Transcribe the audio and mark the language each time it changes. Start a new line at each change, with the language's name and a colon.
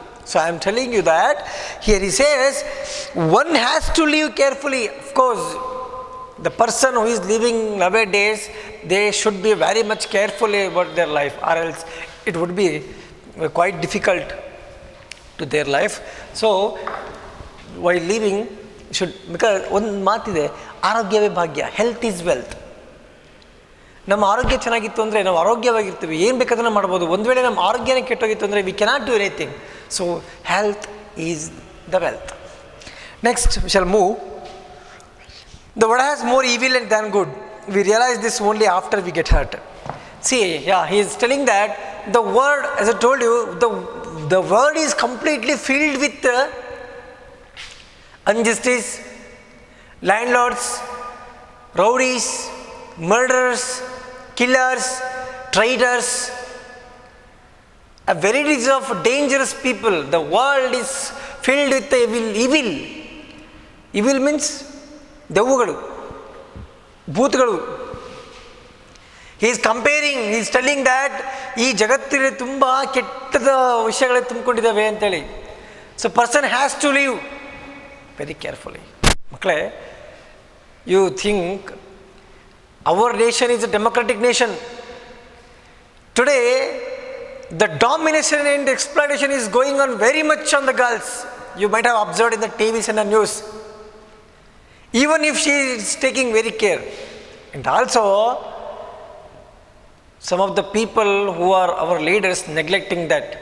English: So I am telling you that here he says one has to live carefully. Of course, the person who is living nowadays, they should be very much careful about their life, or else it would be quite difficult to their life. So while living, should, because
Kannada: ಒಂದು ಮಾತಿದೆ, ಆರೋಗ್ಯವೇ ಭಾಗ್ಯ,
English: Health is wealth.
Kannada: ನಮ್ಮ ಆರೋಗ್ಯ ಚೆನ್ನಾಗಿತ್ತು ಅಂದರೆ ನಾವು ಆರೋಗ್ಯವಾಗಿರ್ತೀವಿ, ಏನು ಬೇಕಾದ್ರೂ ಮಾಡ್ಬೋದು. ಒಂದು ವೇಳೆ ನಮ್ಮ ಆರೋಗ್ಯನೇ ಕೆಟ್ಟೋಗಿತ್ತು ಅಂದರೆ
English: We cannot do anything. So health is the wealth. Next we shall move. The world has more evil than good. We realize this only after we get hurt. See, yeah, he is telling that the world, as I told you, the world is completely filled with injustice, landlords, rowdies, murderers, killers, traitors, a varieties of dangerous people. The world is filled with evil. Evil means
Kannada: ದೆವ್ವಗಳು, ಭೂತಗಳು.
English: he is comparing, he is telling that
Kannada: ಈ ಜಗತ್ತಿನಲ್ಲಿ ತುಂಬ ಕೆಟ್ಟದ ವಿಷಯಗಳೇ ತುಂಬಿಕೊಂಡಿದ್ದಾವೆ ಅಂತೇಳಿ.
English: So person has to live very carefully.
Kannada: ಮಕ್ಕಳೇ,
English: You think our nation is a democratic nation. Today the domination and exploitation is going on very much on the girls. You might have observed in the TVs and the news. Even if she is taking very care. And also, some of the people who are our leaders neglecting that.